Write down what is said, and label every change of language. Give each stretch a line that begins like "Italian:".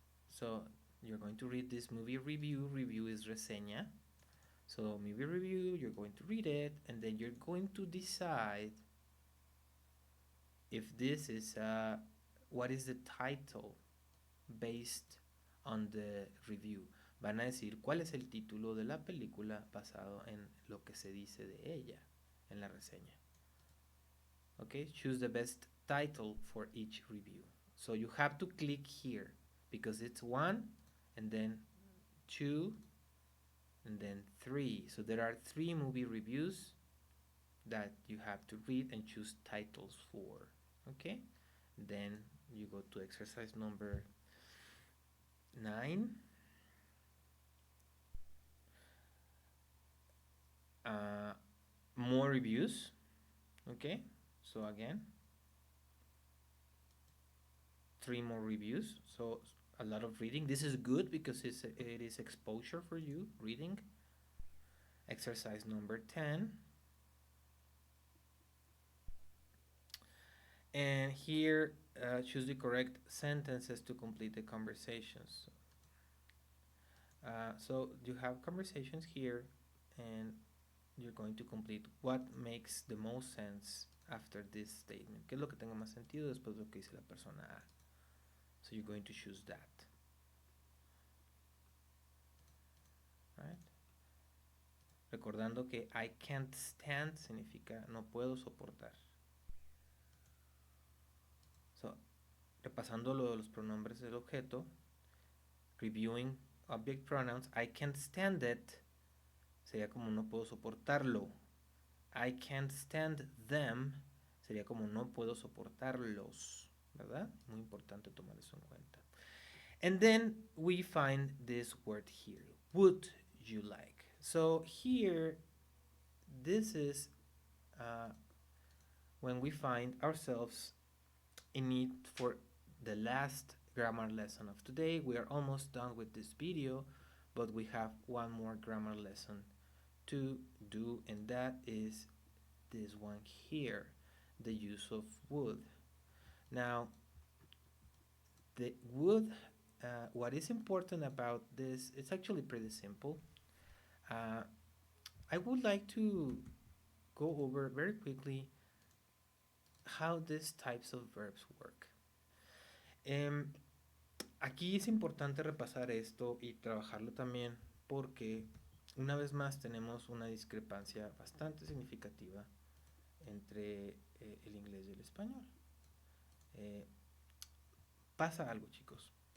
English: So you're going to read this movie review. Review is reseña. So movie review, you're going to read it, and then you're going to decide if this is what is the title based on the review.
Spanish: Van a decir cuál es el título de la película basado en lo que se dice de ella en la reseña.
English: Okay, choose the best title for each review. So you have to click here because it's 1 and then 2 and then 3. So there are 3 movie reviews that you have to read and choose titles for. Okay, then you go to exercise number 9. More reviews. Okay, so again 3 more reviews, so a lot of reading. This is good because it is exposure for you, reading. Exercise number 10. And here choose the correct sentences to complete the conversations. So you have conversations here and you're going to complete what makes the most sense after this statement.
Spanish: ¿Qué es lo que tenga más sentido después de lo que dice la persona A?
English: So you're going to choose that.
Spanish: Right? Recordando que
English: I can't stand
Spanish: significa no puedo soportar. So, repasando lo de los pronombres del objeto,
English: reviewing object pronouns, I can't stand it
Spanish: sería como no puedo soportarlo.
English: I can't stand them
Spanish: sería como no puedo soportarlos, ¿verdad? Muy importante tomar eso en cuenta.
English: And then we find this word here. Would you like? So here, this is when we find ourselves in need for the last grammar lesson of today. We are almost done with this video, but we have one more grammar lesson to do, and that is this one here, the use of would. Now, the would, what is important about this, it's actually pretty simple. I would like to go over very quickly how these types of verbs work.
Spanish: Aquí es importante repasar esto y trabajarlo también porque una vez más tenemos una discrepancia bastante significativa entre el inglés y el español. Pasa algo, chicos.